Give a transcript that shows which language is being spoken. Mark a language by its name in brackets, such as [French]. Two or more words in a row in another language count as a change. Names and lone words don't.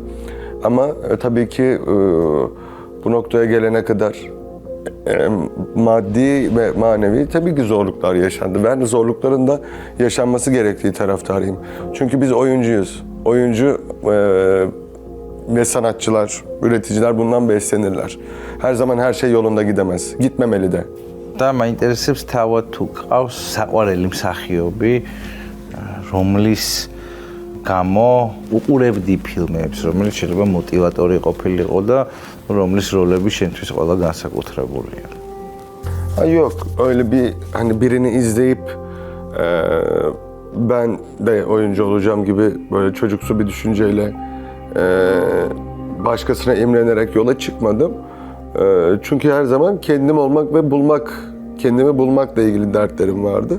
[Turkish] Ama tabii ki bu noktaya gelene kadar maddi ve manevi tabii ki zorluklar yaşandı. Ben zorlukların da yaşanması gerektiği taraftarıyım. Çünkü biz oyuncuyuz. Oyuncu ve sanatçılar, üreticiler bundan beslenirler. Her zaman her şey yolunda gidemez. Gitmemeli de. [Georgian] და მაინტერესებს თავად თუ ყავს საყვარელი მსახიობი, რომლის გამო უყურებდი ფილმებს, რომელიც შეიძლება მოტივატორი ყოფილიყო და რომლის როლები შენთვის ყველა განსაკუთრებულია. [Turkish] Yok, öyle bir hani birini izleyip ben de oyuncu olacağım gibi böyle çocuksu bir düşünceyle başkasına imrenerek yola çıkmadım. Çünkü her zaman kendim olmak ve kendimi bulmakla ilgili dertlerim vardı.